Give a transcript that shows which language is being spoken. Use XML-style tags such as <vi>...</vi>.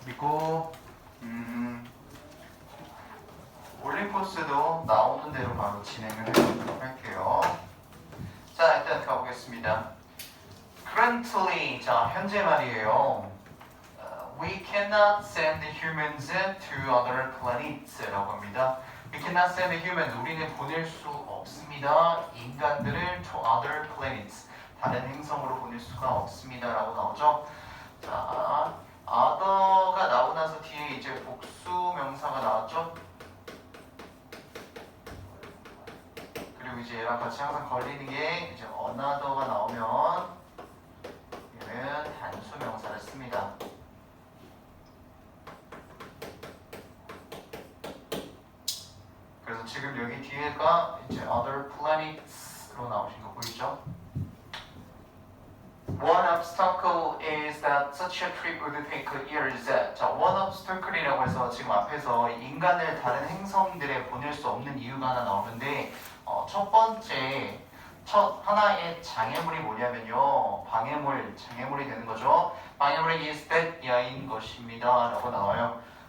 <ko>그리고 올림포스도 나오는 대로 바로 진행을 해보도록 할게요. 자, 일단 가보겠습니다.</ko> <en>Currently,</en> <ko>자, 현재 말이에요.</ko> <en>We cannot send humans to other planets</en> <ko>라고 합니다.</ko> <en>We cannot send humans,</en> <ko>우리는 보낼 수 없습니다. 인간들을</ko> <en>to other planets,</en> <ko>다른 행성으로 보낼 수가 없습니다 라고 나오죠. 자, other가 나오고 나서 뒤에 이제 복수 명사가 나왔죠. 그리고 이제 얘랑 같이 항상 걸리는 게 이제 another가 나오면 얘는 단수 명사를 씁니다. 그래서 지금 여기 뒤에가 이제</ko> <en>other planets</en> <ko>로 나오신 거 보이죠?</ko> <en>One obstacle is that such a trip would take years.</en> <ko>자,</ko> <en>one obstacle</en> <ko>이라고 해서 지금 앞에서 인간을 다른 행성들에 보낼 수 없는 이유가 하나 나오는데 첫 번째 하나의 장애물이 뭐냐면요, 장애물이 되는 거죠. 방해물이</ko> <en>is that</en> <ko>야인 것입니다 라고 나와요.</ko>